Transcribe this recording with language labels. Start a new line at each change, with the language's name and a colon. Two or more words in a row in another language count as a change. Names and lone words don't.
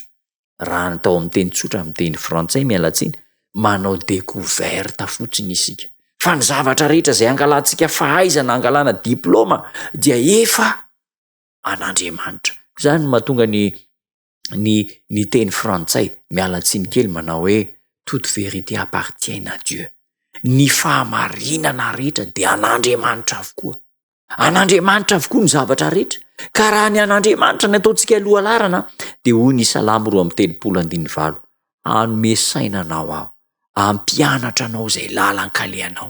Malagasy: Raha natao amin'ny teny tsotra amin'ny teny frantsay mialatsiny, manao découverte fotsiny isika. Fa ny zavatra rehetra izay angalantsika fahaizana angalana diplôma dia efa an'Andriamanitra. Zany mahatonga ny teny frantsay mialatsiny kely manao hoe
French: toute vérité appartient à Dieu.
Malagasy: Ny fahamarinana rehetra dia an'Andriamanitra avokoa. An'Andriamanitra avokoa ny zavatra rehetra. Ka raha ny an'Andriamanitra ny ataontsika aloha larana dia hoy ny Salamo 2:7, anome saina anao aho, ampianatra anao izay lalan-kalehanao.